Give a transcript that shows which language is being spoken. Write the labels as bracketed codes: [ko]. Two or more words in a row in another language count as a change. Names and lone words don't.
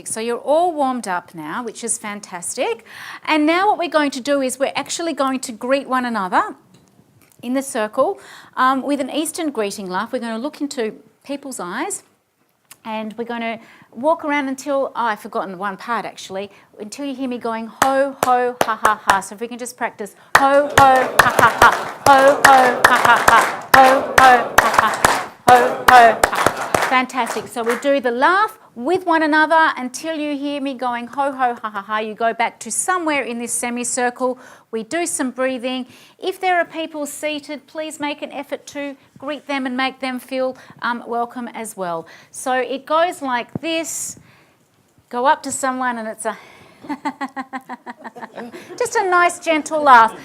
[en] So you're all warmed up now, which is fantastic. And now what we're going to do is we're actually going to greet one another in the circle with an Eastern greeting laugh. We're going to look into people's eyes and we're going to walk around until, I've forgotten one part actually, until you hear me going ho, ho, ha, ha, ha. So if we can just practice ho, ho, ha, ha, ha, ho, ho, ha, ha, ha, ho, ho, ha, ha, ho, ho, ha. Fantastic. So we do the laugh with one another until you hear me going ho, ho, ha, ha, ha. You go back to somewhere in this semicircle. We do some breathing. If there are people seated, please make an effort to greet them and make them feel welcome as well. So it goes like this. Go up to someone and it's a just a nice gentle laugh.